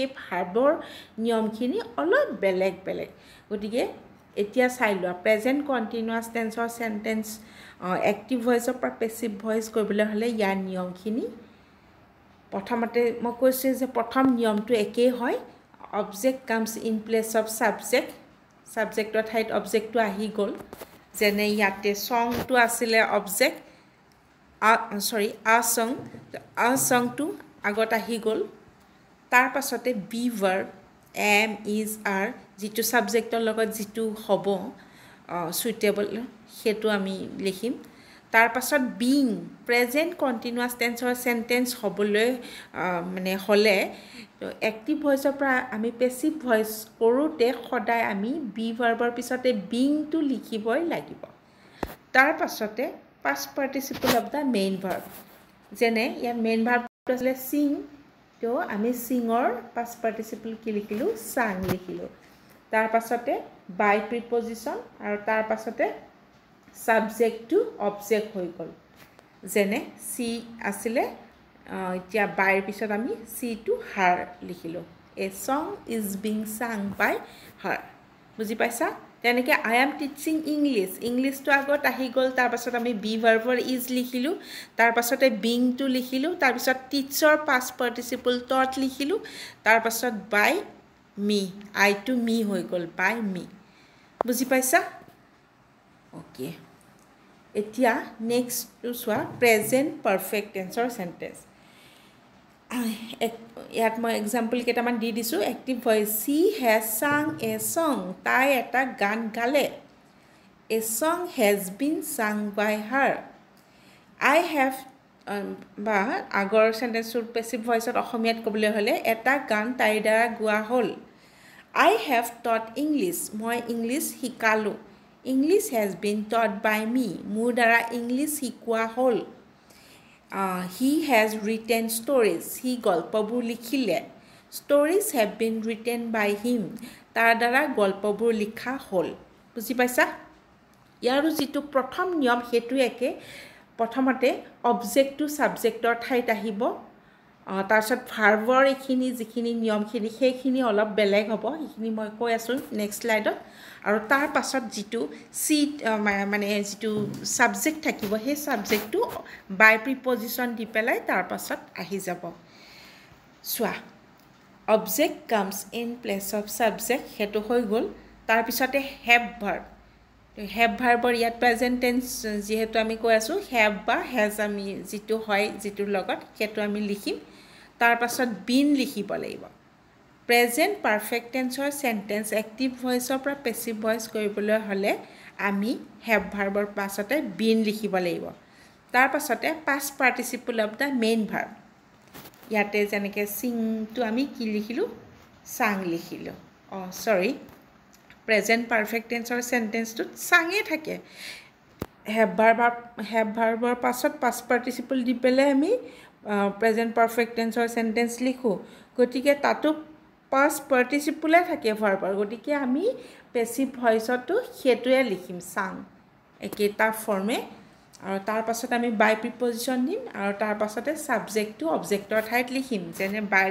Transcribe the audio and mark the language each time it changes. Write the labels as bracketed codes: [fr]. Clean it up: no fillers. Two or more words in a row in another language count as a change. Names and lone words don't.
[as] ভাৰ্বৰ নিয়মখিনি অলপ বেলেগ বেলেগ গতিকে এতিয়া চাই লোৱা [en] present continuous tense sentence active voice [as] পৰা [en] passive voice [as] কৰিবলৈ হলে ইয়াৰ নিয়মখিনি প্ৰথমতে মই কৈছো যে প্ৰথম নিয়মটো একেই হয় [en] object comes in place of subject [as] সাবজেক্টৰ ঠাইত অবজেক্টটো আহি গল যেনে ইয়াতে সংটো আছিল অবজেক্ট [en] a song [as] to আগত আহি গল তাৰ পাছতে [en] be verb am is are [as] যেটো সাবজেক্টৰ লগত যেটো হ'ব সুইটেবল হেতু আমি লিখিম তাৰ পাছত [en] being present continuous tense sentence [as] হ'বলৈ মানে হলে [en] active voice [as] পৰা আমি [en] passive voice [as] কৰোতে সদায় আমি [en] be verbৰ [as] পিছতে being টো লিখিবই লাগিব তাৰ পাছতে [en] past participle of the main verb [as] যেনে ইয়াৰ [en] main verb [as] টো আছে sing তো আমি [en] singৰ past [as] participle কি লিখিলো sang লিখিলো তাৰ পাছতে [en] by preposition [as] আৰু তাৰ পাছতে [en] subject to object [as] হৈ গল যেনে she আছিল এতিয়া by পিছত আমি [en] she to her [as] লিখিলো [en] a song is being sung by her [as] বুজি পাইছা তেনেকে [en] I am teaching English to [as] আগত আহি গল তাৰ পাছত আমি [en] be verbৰ is [as] লিখিলো তাৰ পাছতে [en] being to [as] লিখিলো তাৰ পাছত [en] teacher past participle taught [as] লিখিলো তাৰ পাছত [en] by me I to me [as] হৈ গল [en] by me [as] বুজি পাইছা ওকে এতিয়া [en] next to [as] সোৱা [en] present perfect tense sentence [as] ইয়াত মই এক্সাম্পল কেইটামান দি দিছো [en] active voice she has sung a song [as] তাই এটা গান গালে [en] a song has been sung by her I have [as] বা আগৰ [en] sentence passive voice [as] অসমীয়াত কবলৈ হলে এটা গান তাইৰ দ্বাৰা গোৱা হল [en] I have taught English [as] মই ইংলিশ শিকালো [en] English has been taught by me [as] মোৰ দ্বাৰা ইংলিশ শিকোৱা হল [en] he has written stories he [as] গল্পবোৰ লিখিলে [en] stories have been written by him [as] তাৰ দ্বাৰা গল্পবোৰ লিখা হল বুজি পাইছা ইয়াৰো যেটো প্ৰথম নিয়ম হেতু একে প্ৰথমতে [en] object to subject [as] ঠাইত আহিব তাৰছত ভাৰ্বৰ এখিনি যিখিনি নিয়মখিনি সেইখিনি অলপ বেলেগ হ'ব এইখিনি মই কৈ আছো [en] next slide [as] আৰু তাৰ পাছত যেটো সিট মানে যেটো সাবজেক্ট থাকিব সেই সাবজেক্টটো [en] by preposition [as] দি পেলাই তাৰ পাছত আহি যাব সোৱা [en] object comes in place of subject [as] হেতু হৈ গল তাৰ পিছতে হ্যাভ ভাৰ্বৰ ইয়াত [en] present tense [as] যেহেতু আমি কৈ আছো হ্যাভ বা হ্যাজ আমি যেটো হয় যেটোৰ লগত হেতু আমি লিখিম তাৰ পাছত been লিখিব লাগিব [en] present perfect tense sentence active voice [as] পৰা [en] passive voice [as] কৰিবলৈ হলে আমি [en] have verb [as] পাছতে been লিখিব লাগিব তাৰ পাছতে [en] past participle of the main verb [as] ইয়াতে যেনেকৈ [en] sing to [as] আমি কি লিখিলো sang লিখিলো [en] present perfect tense sentence [as] sangয়ে থাকে [en] have verb [as] পাছত [en] past participle [as] দি পেলে আমি [en] present perfect tense sentence [as] লিখো গতিকে তাতো [en] past participle [as] থাকে ভাৰ্বৰ গতিকে আমি [en] passive voice [as] হেতুৱে লিখিম sang একেটা ফৰ্মে আৰু তাৰ পাছত আমি [en] by preposition [as] দিম আৰু তাৰ পাছতে [en] subject to object [as] ঠাইত লিখিম যেনে বাইৰ